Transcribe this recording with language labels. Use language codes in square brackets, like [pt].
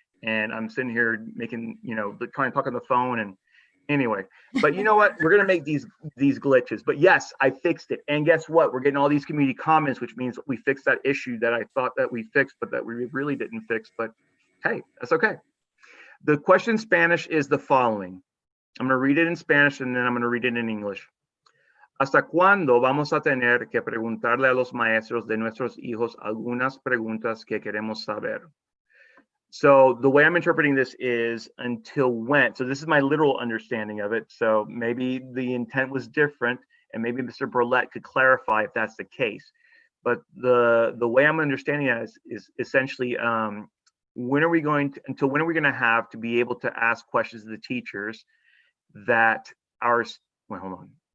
[en] And I'm sitting here making, you know, trying to talk on the phone. And anyway, but you know what? We're going to make these glitches. But yes, I fixed it. And guess what? We're getting all these community comments, which means we fixed that issue that I thought that we fixed, but that we really didn't fix. But hey, that's okay. The question in Spanish is the following. I'm going to read it in Spanish and then I'm going to read it in English. [es] ¿Hasta cuándo vamos a tener que preguntarle a los maestros de nuestros hijos algunas preguntas que queremos saber? [en] So the way I'm interpreting this is until when. So this is my literal understanding of it. So maybe the intent was different, and maybe Mr. Burlett could clarify if that's the case. But the way I'm understanding that is essentially until when are we going to have to be able to ask questions of the teachers that hold on.